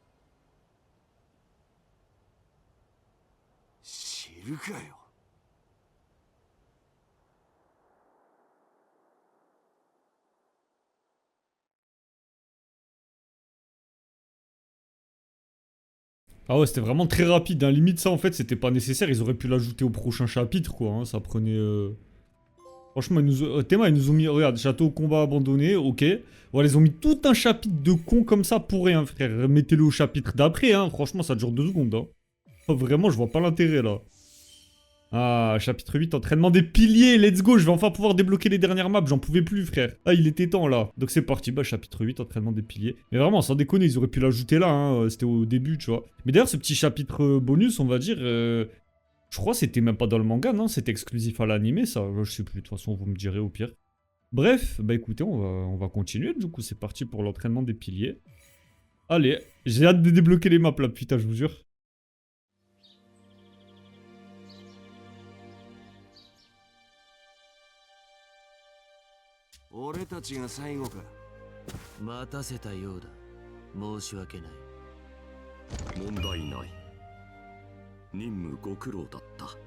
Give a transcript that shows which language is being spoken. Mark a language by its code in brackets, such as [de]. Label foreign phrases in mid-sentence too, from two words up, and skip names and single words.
[ja] 知るかよ。 [fr] Ah ouais, c'était vraiment très rapide. Hein. Limite, ça, en fait, c'était pas nécessaire. Ils auraient pu l'ajouter au prochain chapitre, quoi. Hein. Ça prenait... Franchement, Théma, ils nous ont mis, regarde, château combat abandonné, ok. Voilà, ils ont mis tout un chapitre de con comme ça pour rien, frère. Mettez-le au chapitre d'après, hein. Franchement, ça dure 2 secondes, hein. Oh, vraiment, je vois pas l'intérêt, là. Ah, chapitre 8, entraînement des piliers, [en] let's go, [fr] je vais enfin pouvoir débloquer les dernières maps, j'en pouvais plus, frère. Ah, il était temps, là. Donc c'est parti, bah, chapitre 8, entraînement des piliers. Mais vraiment, sans déconner, ils auraient pu l'ajouter là, hein. C'était au début, tu vois. Mais d'ailleurs, ce petit chapitre bonus, on va dire... Je crois que c'était même pas dans le manga, non? C'était exclusif à l'animé, ça. Je sais plus, de toute façon, vous me direz au pire. Bref, bah écoutez, on va continuer. Du coup, c'est parti pour l'entraînement des piliers. Allez, j'ai hâte de débloquer les maps là, putain, je vous jure. [ja] 俺たちが最後か。待たせたようだ。申し訳ない。問題ない。任務ご苦労だった。